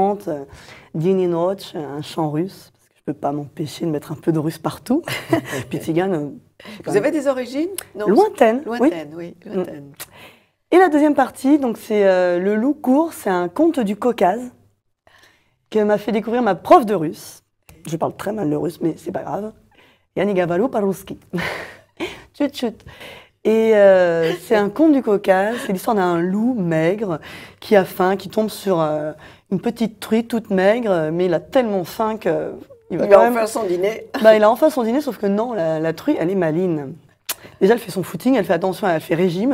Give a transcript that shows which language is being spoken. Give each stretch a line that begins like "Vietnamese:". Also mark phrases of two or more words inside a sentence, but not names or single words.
French: Dini Noche, un chant russe, parce que je peux pas m'empêcher de mettre un peu de russe partout. Puis tzigane... Vous avez des origines? Non, lointaines. Lointaines, oui. Lointaines. Et la deuxième partie, donc c'est Le loup court, c'est un conte du Caucase que m'a fait découvrir ma prof de russe. Je parle très mal le russe, mais c'est pas grave.
Russian: Я не говорю по-русски. Chut.
French: Et c'est un conte du Caucase, c'est l'histoire d'un loup maigre qui a faim, qui tombe sur une petite truie toute maigre, mais il a tellement faim que... Il a enfin son dîner. Il a enfin son dîner, sauf que non, la truie, elle est maligne. Déjà, elle fait son footing, elle fait attention, elle fait régime.